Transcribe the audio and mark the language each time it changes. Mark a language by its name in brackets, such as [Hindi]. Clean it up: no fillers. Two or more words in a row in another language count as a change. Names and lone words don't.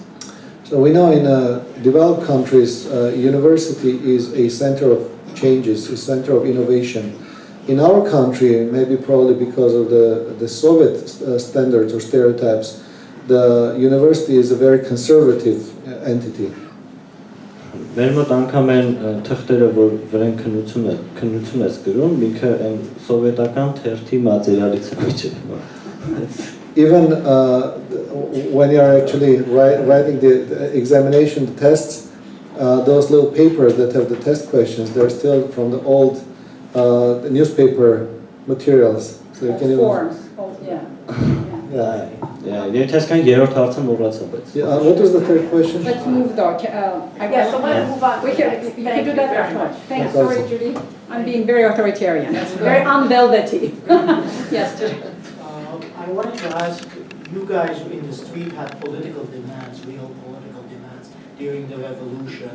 [English] So we know in developed countries, university is a center of changes, a center of innovation. In our country, maybe probably because of the Soviet standards or stereotypes, the university is a very conservative entity. [Armenian] Մեր մոտ անգամ են թղթերը, որ վրան քննություն ես գրում, ինքը այն սովետական թերթի մատերիալից է միջև։ [English] Even when you are actually writing the examination, the tests, those little papers that have the test questions, they're still from the old newspaper materials. So you can Forms, yeah. [Armenian] Երթեսկան երրորդ հարցը մոռացա, բայց։ [English] What was the third question? Let's move though. Yes, I want to move on. We can do that very afterwards. much. Thanks, sorry, Judy. I'm being very authoritarian, very unvelvety. Yes, Judy. I wanted to ask, you guys in the street had political demands, real political demands during the revolution.